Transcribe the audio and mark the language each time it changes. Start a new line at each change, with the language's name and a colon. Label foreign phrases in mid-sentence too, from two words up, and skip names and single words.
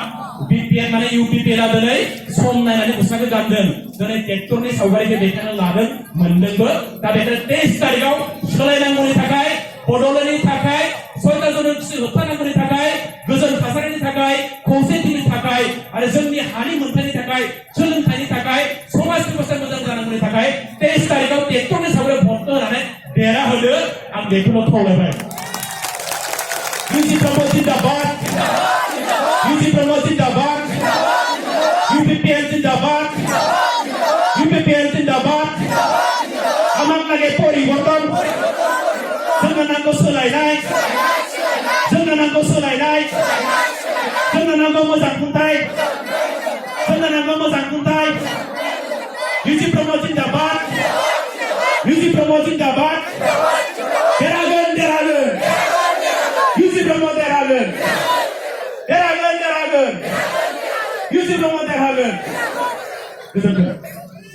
Bodo: बिपिएल माने इउपिपिएलआ दिनै सम नायनानै गस्लाखौ गानदों दिनै ट्रेक्टरनि सावगारिखौ देखायनो लादों मोनदोंबो दा बेखायनो 23 तारिखआव सोलायनांगौनि थाखाय बड'लेण्डनि थाखाय 6टा जन'गोष्ठी होबथानांगौनि थाखाय गोजोन थासारिनि थाखाय खौसेथिनि थाखाय आरो जोंनि हानि मोनथायनि थाखाय सोलोंथाइनि थाखाय समाज बेबस्था मोजां जानांगौनि थाखाय 23 तारिखआव ट्रेक्टरनि सावगारियाव भटखौ होनानै देरहाहोदो आं बेखौनो खावलायबाय इउसि ब्रह्म जिन्दाबाद इउसि ब्रह्म जिन्दाबाद इउपिपिएल जिन्दाबाद इउपिपिएल जिन्दाबाद আমাক
Assamese: লাগে পরিবর্তন
Bodo: जोंनो नांगौ सोलायनाय जोंनो नांगौ सोलायनाय जोंनो नांगौ मोजां खुंथाय जोंनो नांगौ मोजां खुंथाय इउसि ब्रह्म जिन्दाबाद इउसि ब्रह्म जिन्दाबाद देरहागोन देरहागोन इउसि ब्रह्म देरहागोन देरहागोन देरहागोन इउसि ब्रह्म देरहागोन गोजोन्थों